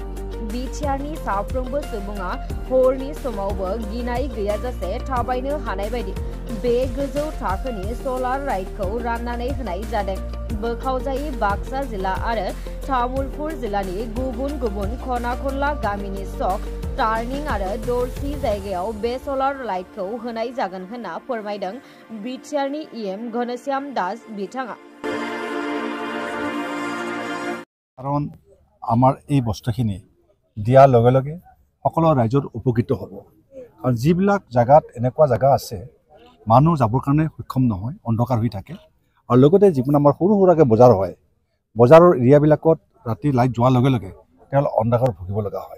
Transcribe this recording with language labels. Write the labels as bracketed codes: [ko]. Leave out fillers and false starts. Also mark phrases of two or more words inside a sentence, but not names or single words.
[brx] बिटिआरनि साफ्रोमबो सुबुङा हरनि समावबो गिनाय गैयाजासे थाबायनो हानाय बायदि बे गोजौ थाखोनि सलार लाइटखौ राननानै होनाय जादों। बोखावजायै बाक्सा जिल्ला आरो तामुलपुर जिल्लानि गुबुन खना खनला गामिनि सक टार्निं आरो दरसि जायगायाव बे सलार लाइटखौ होनाय जागोन होनना फोरमायदों बिटिआरनि EM घनश्याम दास बिथाङा। [as] কাৰণ আমাৰ এই বস্তুখিনি দিয়াৰ লগে লগে সকলো ৰাইজৰ উপকৃত হ'ব। কাৰণ যিবিলাক জায়গাত এনেকুৱা জায়গা আছে মানুহ যাবৰ কাৰণে সক্ষম নহয়, অন্ধকাৰ হৈ থাকে, আৰু লগতে যিকোনো আমাৰ সৰু সুৰাকৈ বজাৰ হয়, বজাৰৰ এৰিয়াবিলাকত ৰাতি লাইট যোৱাৰ লগে লগে তেওঁলোক অন্ধকাৰ ভুগিব লগা হয়।